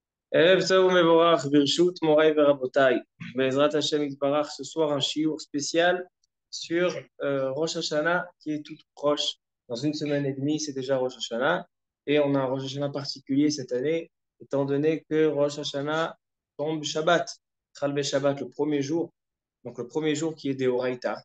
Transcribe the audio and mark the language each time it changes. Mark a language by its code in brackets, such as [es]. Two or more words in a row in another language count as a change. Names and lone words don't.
[he] ערב טוב ומבורך, ברשות מוריי ורבותיי. בעזרת השם יתברך, [fr] ce soir un shiur spécial sur Rosh Hashanah qui est tout proche. Dans une semaine et demie, c'est déjà Rosh Hashanah. Et on a un Rosh Hashanah particulier cette année, étant donné que Rosh Hashanah tombe Shabbat. [he] חל שבת, [fr] le premier jour. Donc le premier jour qui est des Horaïta.